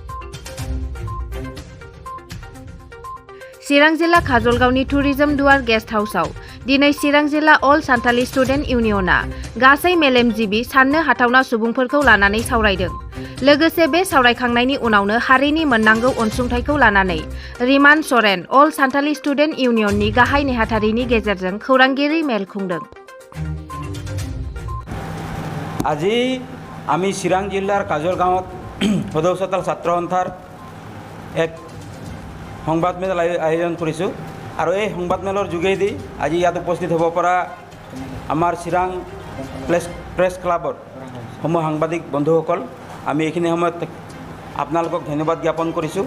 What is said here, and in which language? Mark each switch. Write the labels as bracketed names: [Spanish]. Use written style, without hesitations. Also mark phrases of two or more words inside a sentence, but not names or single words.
[Bodo] चिरां जिल्ला काजलगावनि टुरिजम दुवार गेस्ट हाउसआव दिनै चिरां जिल्ला अल सान्थालि स्टुडेन्ट इउनियना गासै मेलेमजिबि साननो हाथावना सुबुंफोरखौ लानानै सावरायदों। लोगोसे बे सावरायखांनायनि उनावनो हारिनि मोननांगौ अनसुंथाइखौ लानानै रिमान सरेन अल सान्थालि स्टुडेन्ट इउनियननि गाहाय नेहाथारिनि गेजेरजों खौरांगिरि मेल खुंदों। [Assamese] আজি আমি চিৰাং জিলাৰ কাজলগাঁৱত সদৌ চতাল ছাত্ৰ সন্থাৰ এক সংবাদমেল আয়োজন কৰিছোঁ আৰু এই সংবাদমেলৰ যোগেদি আজি ইয়াত উপস্থিত হ'ব পৰা আমাৰ চিৰাং প্ৰেছ ক্লাবৰ সমূহ সাংবাদিক বন্ধুসকল, আমি এইখিনি সময়ত আপোনালোকক ধন্যবাদ জ্ঞাপন কৰিছোঁ।